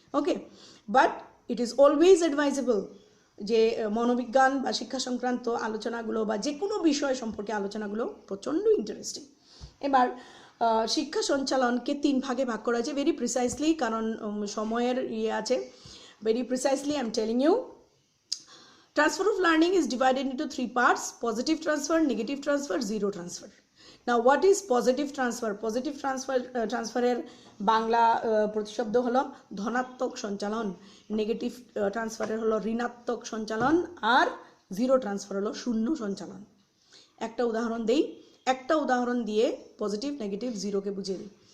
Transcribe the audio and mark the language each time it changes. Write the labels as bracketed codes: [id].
[en] okay, but it is always advisable [bn] যে মনোবিজ্ঞান বা শিক্ষা সংক্রান্ত আলোচনাগুলো বা যে কোনো বিষয় সম্পর্কে আলোচনাগুলো প্রচণ্ড ইন্টারেস্টিং। এবার শিক্ষা সঞ্চালনকে 3 ভাগে ভাগ করা হয়েছে ভেরি প্রিসাইসলি, কারণ সময়ের ইয়ে আছে। [en] Very precisely I am telling you, transfer of learning is divided into 3 parts: positive transfer, negative transfer, zero transfer. Now what is positive transfer? [bn] Positive transfer এর বাংলা প্রতিশব্দ হলো ধনাত্মক সঞ্চালন, নেগেটিভ ট্রান্সফারের হলো ঋণাত্মক সঞ্চালন, আর জিরো ট্রান্সফার হলো শূন্য সঞ্চালন। একটা উদাহরণ দেই, একটা উদাহরণ দিয়ে পজিটিভ নেগেটিভ জিরোকে বুঝিয়ে দিই।